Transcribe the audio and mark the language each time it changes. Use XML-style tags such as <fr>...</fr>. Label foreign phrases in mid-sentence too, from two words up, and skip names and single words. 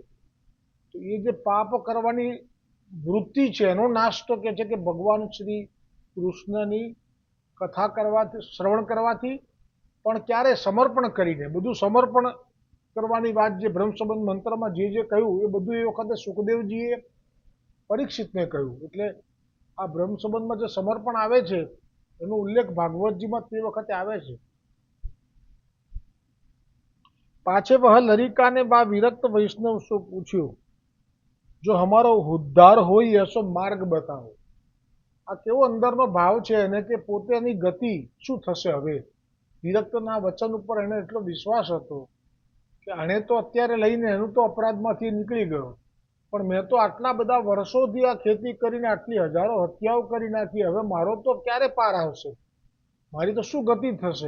<gu>તો એ જે પાપ કરવાની વૃત્તિ છે એનો નાશ તો કે છે કે ભગવાન શ્રી કૃષ્ણની કથા કરવાથી, શ્રવણ કરવાથી, પણ ક્યારે સમર્પણ કરીને, બધું સમર્પણ કરવાની વાત જે બ્રહ્મસંબંધ મંત્રમાં જે કહ્યું એ બધું એ વખતે સુખદેવજીએ પરીક્ષિતને કહ્યું, એટલે આ બ્રહ્મસંબંધમાં જે સમર્પણ આવે છે એનો ઉલ્લેખ ભાગવતજીમાં તે વખતે આવે છે।</gu> <bra>पाछे वह लरिका ने बा विरक्त वैष्णव से पूछ्यो, जो हमारो उद्धार होई ऐसो मार्ग बताओ।</bra> <gu>આ કેવો અંદરનો ભાવ છે એને કે પોતાની ગતિ શું થશે હવે, વિરક્તના વચન ઉપર એને એટલો વિશ્વાસ હતો કે આને તો અત્યારે લઈને એનું તો અપરાધમાંથી નીકળી ગયો, પણ મેં તો આટલા બધા વર્ષોથી આ ખેતી કરીને આટલી હજારો હત્યાઓ કરી નાખી, હવે મારો તો ક્યારે પાર આવશે, મારી તો શું ગતિ થશે।</gu>